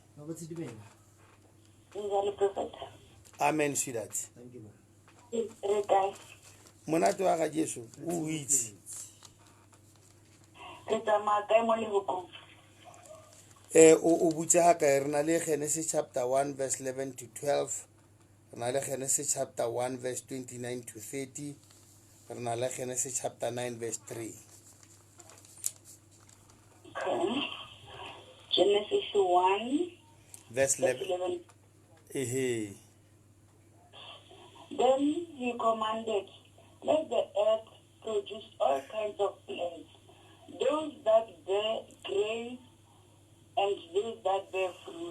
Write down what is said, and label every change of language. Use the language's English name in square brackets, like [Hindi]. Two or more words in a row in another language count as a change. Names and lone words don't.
[English] amen sweetheart [Tswana] monate wa ga Jesu o itse o butse ga kae re na le [English] Genesis chapter 1 verse 11 to 12 [Tswana] re na le [English] Genesis chapter 1 verse 29 to 30 [Tswana] re na le [English] Genesis chapter 9 verse 3 Genesis 1 verse 11. Then he commanded, let the earth produce all kinds of plants, those that bear grain and those that bear fruit.